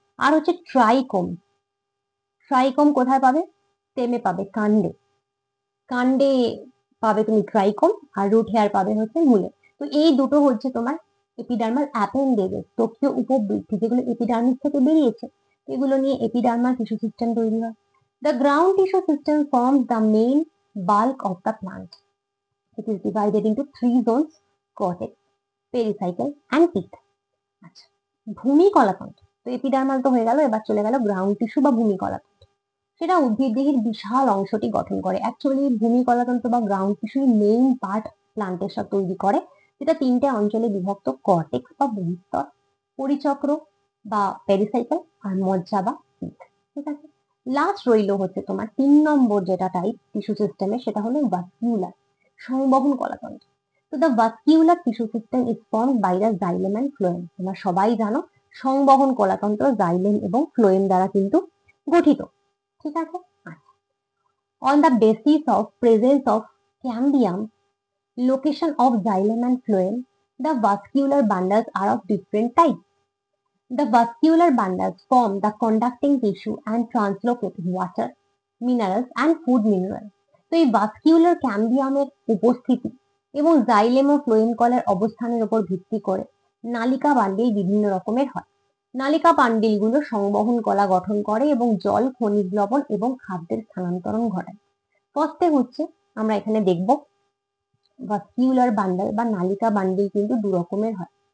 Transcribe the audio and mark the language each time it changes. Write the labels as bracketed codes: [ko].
[bn] আর হচ্ছে ট্রাইকোম। ট্রাইকোম কোথায় পাবে? স্টেমে পাবে, কাণ্ডে। কাণ্ডে পাবে তুমি ট্রাইকোম, আর রুট হেয়ার পাবে হচ্ছে মূলে। তো এই দুটো হচ্ছে তোমার এপিডার্মাল অ্যাপেন্ডেজেস, ত্বকীয় উপবৃদ্ধি, যেগুলো এপিডার্মিস থেকে বেরিয়েছে। এগুলো নিয়ে এপিডার্মাল টিস্যু সিস্টেম তৈরি হয়। [en] The ground tissue system forms the main bulk of the plant. It is divided into three zones: cortex, pericycle and pith. [bn] আচ্ছা, ভূমি কলাতন্ত্র। তো এপিডার্মাল তো হয়ে গেল, এবার চলে গেল গ্রাউন্ড টিস্যু বা ভূমি কলাতন্ত্র। সেটা উদ্ভিদ দেহের বিশাল অংশটি গঠন করে। অ্যাকচুয়ালি ভূমি কলাতন্ত্র বা গ্রাউন্ড টিস্যুর মেইন পার্ট প্লান্টের সাথে তৈরি করে, যেটা তিনটে অঞ্চলে বিভক্ত: কর্টেক্স বা বহিঃস্তর, পরিচক্র বা পেরিসাইকেল, আর মজ্জা বা পিথ। ঠিক আছে, লাস্ট রইল হচ্ছে তোমার 3 নম্বর যেটা টাইপ টিস্যু সিস্টেমে, সেটা হলো ভাস্কিউলার, সংবহন কলাতন্ত্র। [en] তো the vascular tissue system is formed by the xylem and phloem. [bn] তোমরা সবাই জানো সংবহন কলাতন্ত্র জাইলেম এবং ফ্লোয়েম দ্বারা কিন্তু গঠিত। ঠিক আছে, [en] on the basis of presence of cambium, location of xylem and phloem, the vascular bundles are of different types. The vascular bundles form the conducting tissue and translocate water, minerals and food minerals. [bn] তো এই ভাস্কিউলার ক্যাম্বিয়ামের উপস্থিতি এবং xylem ও phloem কলের অবস্থানের উপর ভিত্তি করে নালিকা bundle বিভিন্ন রকমের হয়। নালিকা বান্ডিল গুলো সংবহন কলা গঠন করে এবং জল, খনিজ লবণ এবং খাদ্যের স্থানান্তরণ ঘটায়। ফার্স্টে হচ্ছে আমরা এখানে দেখব ভাস্কিউলার বান্ডল বা নালিকা বান্ডিল কিন্তু দু রকমের হয়।